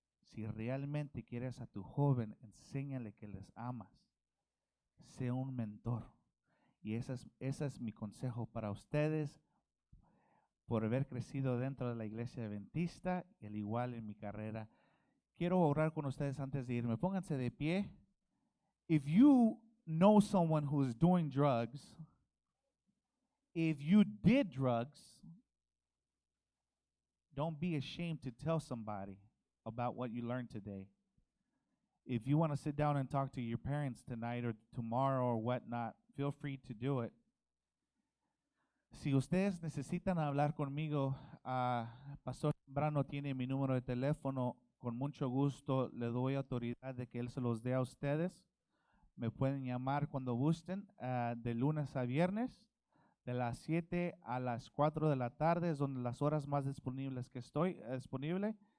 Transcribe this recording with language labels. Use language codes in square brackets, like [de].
[es] Si realmente quieres a tu joven, enséñale que les amas. Sé un mentor. Y ese es mi consejo para ustedes por haber crecido dentro de la iglesia adventista y al igual en mi carrera. Quiero orar con ustedes antes de irme. Pónganse de pie. [en] If you know someone who is doing drugs, if you did drugs, don't be ashamed to tell somebody about what you learned today. If you want to sit down and talk to your parents tonight or tomorrow or whatnot, feel free to do it. [es] Si ustedes necesitan hablar conmigo, Pastor Zambrano tiene mi número de teléfono. Con mucho gusto le doy autoridad de que él se los dé a ustedes. Me pueden llamar cuando gusten, de lunes a viernes, de las 7 a las 4 de la tarde, es donde las horas más disponibles que estoy disponible.